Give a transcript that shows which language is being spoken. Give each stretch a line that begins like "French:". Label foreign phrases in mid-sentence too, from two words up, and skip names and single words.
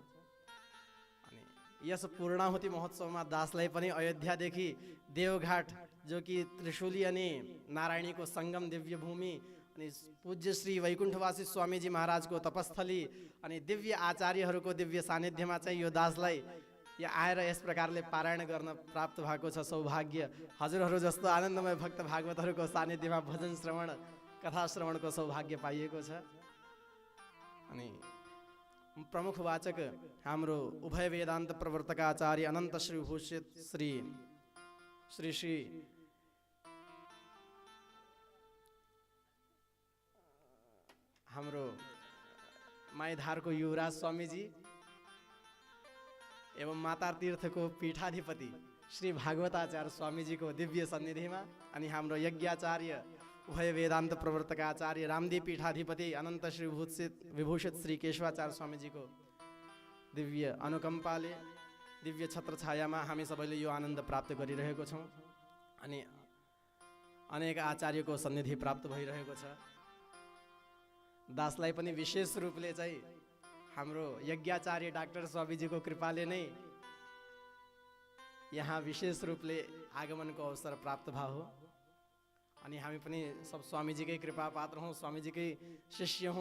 Nepali: अनि यस पूर्णाहुति महोत्सवमा दासलाई पनि अयोध्यादेखि देवघाट जो कि त्रिशूली अनि नारायणीको संगम दिव्य भूमि अनि पूज्य श्री वैकुंठवासी स्वामीजी महाराजको तपस्थली अनि दिव्य आचार्यहरूको दिव्य सानिध्यमा चाहिँ यो दासलाई यहाँ आएर यस प्रकारले पारायण गर्न प्राप्त भएको छ सौभाग्य। हजुरहरू जस्तो आनन्दमय भक्त भागवतहरूको सानिध्यमा भजन श्रवण कथा श्रवणको सौभाग्य पाइएको छ। अनि प्रमुख वाचक हाम्रो उभय वेदान्त प्रवर्तक आचार्य अनन्त श्री विभूषित श्री हाम्रो माईधार को युवराज स्वामी जी एवं माता तीर्थ को पीठाधिपति श्री भागवताचार्य स्वामी जी को दिव्य सन्निधि में अनि हाम्रो यज्ञाचार्य उभय वेदांत प्रवर्तक आचार्य रामदेव पीठाधिपति अनंत श्री विभूषित श्री केशवाचार्य स्वामी जी को दिव्य अनुकंपाले दिव्य छत्र छायामा हामी सबैले यो आनन्द प्राप्त गरिरहेको छौं अनि अनेक आचार्यको सन्निधि प्राप्त भइरहेको छ। दासलाई पनि विशेष रूपले चाहिँ हाम्रो यज्ञाचार्य डाक्टर स्वामीजीको कृपाले नै यहाँ विशेष रूपले आगमनको अवसर प्राप्त भयो हो अनि हामी पनि सब स्वामीजीकै कृपा पात्र हौं, स्वामीजीकै शिष्य हौं।